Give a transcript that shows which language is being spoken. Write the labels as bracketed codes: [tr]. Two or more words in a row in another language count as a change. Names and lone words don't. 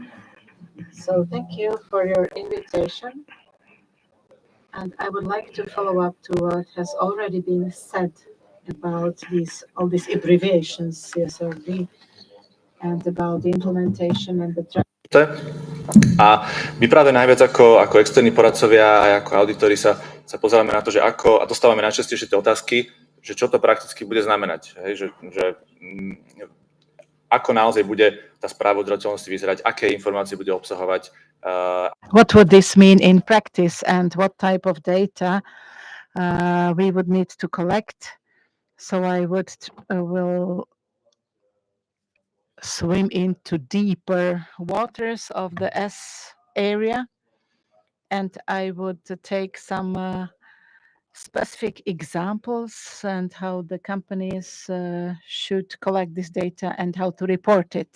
[en] So thank you for your invitation. And I would like to follow up to what has already been said about all these abbreviations, CSRD, and about the implementation and the [sk] A my práve najviac ako externí poradcovia aj ako auditori sa pozeráme na to, že ako, a dostávame najčastejšie tie otázky, že čo to prakticky bude znamenať. Hej, že ako naozaj bude tá správa udržateľnosti vyzerať, aké informácie bude obsahovať. [en] What would this mean in practice and what type of data we would need to collect? So I will swim into deeper waters of the S area, and I would take some specific examples and how the companies should collect this data and how to report it.